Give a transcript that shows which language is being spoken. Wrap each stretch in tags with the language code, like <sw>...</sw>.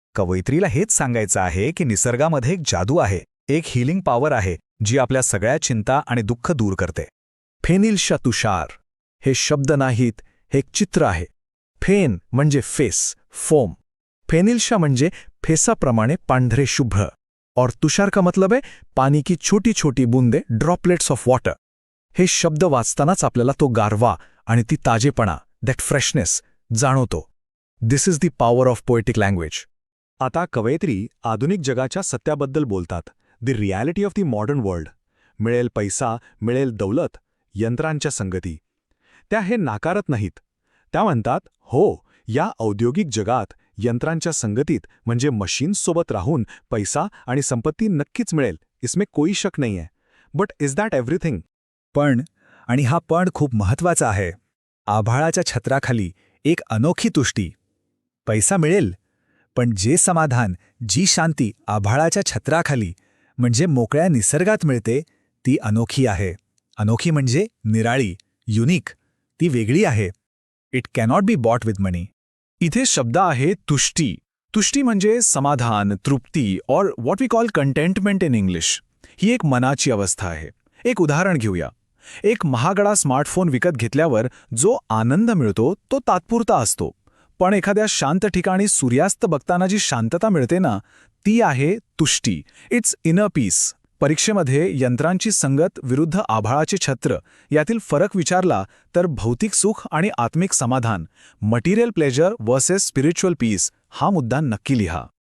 <mr>कवयित्रीला हेच सांगायचं आहे की निसर्गामध्ये एक जादू आहे, एक हिलिंग पॉवर आहे जी आपल्या सगळ्या चिंता आणि दुःख दूर करते. फेनिलशा तुषार हे शब्द नाहीत, हे एक चित्र आहे. फेन म्हणजे फेस, फोम. फेनिलशा म्हणजे फेसाप्रमाणे पांढरे शुभ्र.</mr> <hi>और तुषार का मतलब है पानी की छोटी छोटी बूंदे,</hi> <en>Droplets of water.</en> <mr>हे शब्द वाचतानाच आपल्याला तो गारवा आणि ती ताजेपणा,</mr> <en>that freshness</en> <mr>जाणवतो.</mr> <en>This is the power of poetic language.</en> <mr>आता कवयित्री आधुनिक जगाच्या सत्याबद्दल बोलतात,</mr> <en>The reality of the modern world.</en> <mr>मिळेल पैसा, मिळेल दौलत, यंत्रांच्या संगती. त्या हे नाकारत नाहीत. त्या म्हणतात, हो, या औद्योगिक जगात यंत्रांच्या संगतीत म्हणजे मशीन्ससोबत राहून पैसा आणि संपत्ती नक्कीच मिळेल,</mr> <hi>इसमें कोई शक</hi> <mr>नाही आहे.</mr> <en>But is that everything?</en> <mr>पण, आणि हा पण खूप महत्वाचा आहे, आभाळाच्या छत्राखाली एक अनोखी तुष्टी. पैसा मिळेल, पण जे समाधान, जी शांती आभाळाच्या छत्राखाली म्हणजे मोकळ्या निसर्गात मिळते ती अनोखी आहे. अनोखी म्हणजे निराळी, युनिक, ती वेगळी आहे.</mr> <en>It cannot be bought with money.</en> <mr>इथे शब्द आहे तुष्टी. तुष्टी म्हणजे समाधान, तृप्ती,</mr> <en>और what we call contentment in English.</en> <mr>ही एक मनाची अवस्था आहे. एक उदाहरण घेऊया. एक महागडा स्मार्टफोन विकत घेतल्यावर जो आनंद मिळतो तो तात्पुरता असतो. पण एखाद्या शांत ठिकाणी सूर्यास्त बघताना जी शांतता मिळते ना, ती आहे तुष्टी.</mr> <en>It's inner peace.</en> <mr>परीक्षेमध्ये यंत्रांची संगत विरुद्ध आभाळाचे छत्र यातील फरक विचारला तर भौतिक सुख आणि आत्मिक समाधान,</mr> <en>material pleasure versus spiritual peace,</en> <mr>हा मुद्दा नक्की लिहा.</mr>